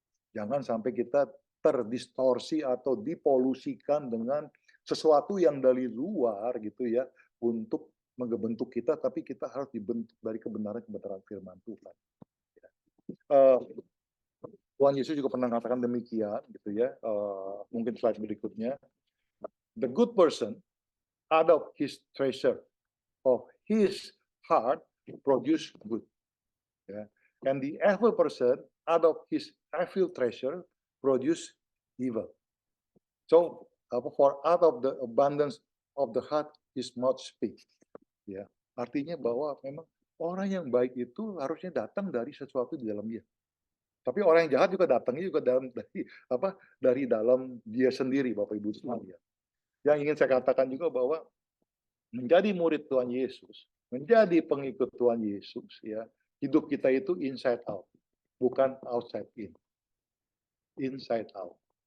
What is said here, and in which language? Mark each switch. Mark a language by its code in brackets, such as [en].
[id] Jangan sampai kita terdistorsi atau dipolusikan dengan sesuatu yang dari luar gitu ya, untuk membentuk kita, tapi kita harus dibentuk dari kebenaran-kebenaran firman Tuhan. Eh, Tuhan Yesus juga pernah mengatakan demikian gitu ya. Mungkin slide berikutnya. [en] The good person out of his treasure of his heart produce good. Ya. And the evil person out of his evil treasure produce evil. So for out of the abundance of the heart his mouth speaks. [id] Ya. Artinya bahwa memang orang yang baik itu harusnya datang dari sesuatu di dalam dia. Tapi orang yang jahat juga datangnya juga dari dalam dia sendiri, Bapak Ibu sekalian. Yang ingin saya katakan juga bahwa menjadi murid Tuhan Yesus, menjadi pengikut Tuhan Yesus, ya, hidup kita itu inside out, bukan outside in. Inside out.